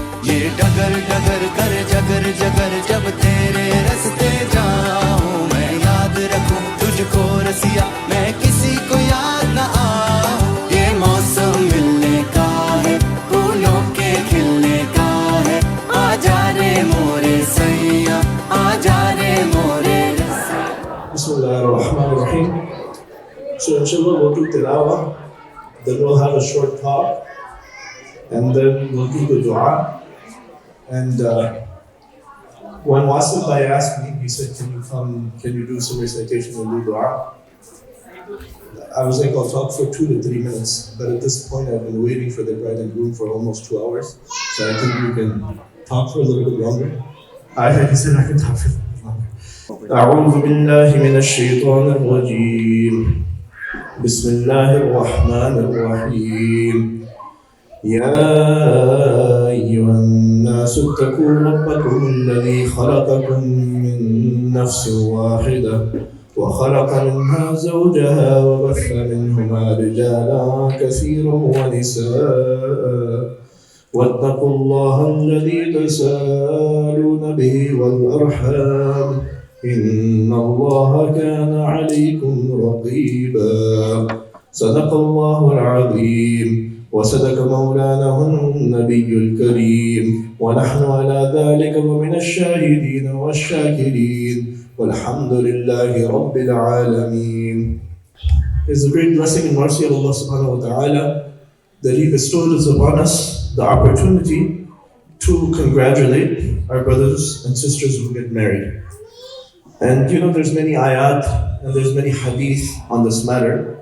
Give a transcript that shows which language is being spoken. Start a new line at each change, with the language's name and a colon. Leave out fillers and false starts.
Hindi: ये डगर डगर कर जगर जगर, जब तेरे रास्ते जाऊं मैं याद रखूं तुझको रसिया, मैं किसी को याद न आऊं। ये मौसम मिलने का है, फूलों के खिलने का है। आजा रे मोरे सैया, आजा रे मोरे रसिया।
Arabic: Bismillahirrahmanirrahim.
English: So inshallah we'll do tilawah, then we'll have a short talk, and then we'll do the dua. And when Wasim Bhai asked me, he said, can you do some recitation and do dua? I was like, I'll talk for 2 to 3 minutes. But at this point, I've been waiting for the bride and groom for almost 2 hours. So I think we can talk for a little bit longer. He said I can talk for a little bit longer.
Arabic: أعوذ بالله من الشيطان الرجيم. بسم الله الرحمن الرحيم. يا أيها الناس اتقوا ربكم الذي خلقكم من نفس واحدة وخلق منها زوجها وبث منهما رجالا كثيرا ونساء واتقوا الله الذي تساءلون به والأرحام إن الله كان عليكم رقيبا. صدق الله العظيم. وصدق مولانا النبي الكريم ونحن على ذلك ومن الشاهدين والشاكرين والحمد لله رب العالمين.
English: It's a great blessing and mercy of Allah subhanahu wa ta'ala that He bestowed upon us the opportunity to congratulate our brothers and sisters who get married. And there's many ayat and there's many hadith on this matter.